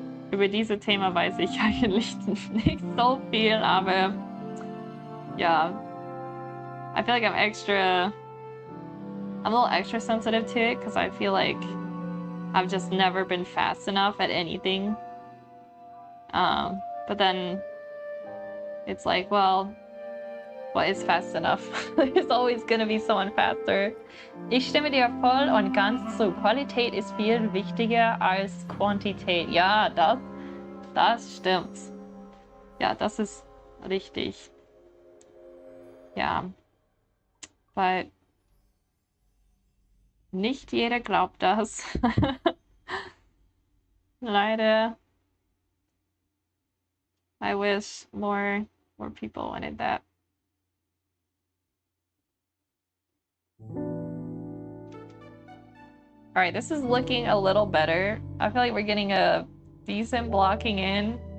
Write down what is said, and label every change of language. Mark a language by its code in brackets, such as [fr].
[de] Über diese Thema weiß ich eigentlich nicht so viel, aber yeah. [en] I feel like I'm a little extra sensitive to it because I feel like I've just never been fast enough at anything. But then it's like, well, what is fast enough? There's always gonna be someone faster. [de] Ich stimme dir voll und ganz zu. Qualität ist viel wichtiger als Quantität. Ja, das stimmt. Ja, das ist richtig. Ja. Weil nicht jeder glaubt das. Leider. [en] I wish more people wanted that. All right, this is looking a little better. I feel like we're getting a decent blocking in.